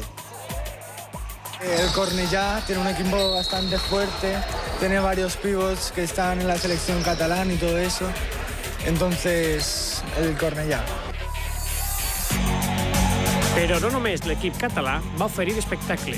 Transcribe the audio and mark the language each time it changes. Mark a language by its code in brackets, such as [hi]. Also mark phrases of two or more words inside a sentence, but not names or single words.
[es] El Cornellá tiene un equipo bastante fuerte, tiene varios pivots que están en la selección catalana y todo eso, entonces el Cornellá. [ca] Però no només l'equip català va oferir espectacle.